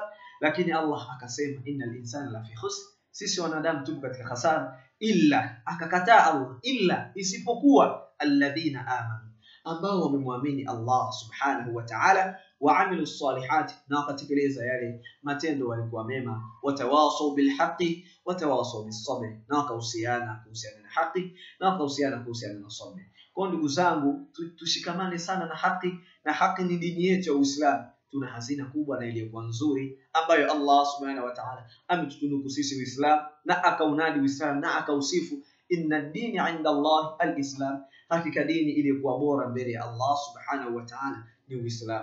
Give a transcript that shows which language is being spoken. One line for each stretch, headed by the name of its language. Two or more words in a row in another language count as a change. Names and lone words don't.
Swahili: Lakini Allah akasema
Arabic: إن الإنسان لفي خسر,
Swahili: sisi wanadamu tupo katika hasara, illa, akakataa Allah, illa, isipokuwa
Arabic: الذين آمنوا,
Swahili: ambao wamemwamini Allah
Arabic: سبحانه وتعالى, وعملوا الصالحات,
Swahili: na wakatekeleza yale matendo walikuwa mema,
Arabic: وتواصوا بالحق وتواصوا بالصبر,
Swahili: na wakahusiana na haki na wakahusiana na sabr. Kwa ndugu zangu, tushikamane sana na haki, na haki ni dini yetu ya Uislamu. Tuna hazina kubwa na iliyokuwa nzuri ambayo Allah
Arabic: سبحانه وتعالى
Swahili: ametutunuku sisi Uislamu, na akaunadi Uislamu na akausifu,
Arabic: إن الدين عند الله الإسلام,
Swahili: hakika dini iliyokuwa bora mbele ya Allah
Arabic: سبحانه وتعالى
Swahili: ni Uislamu.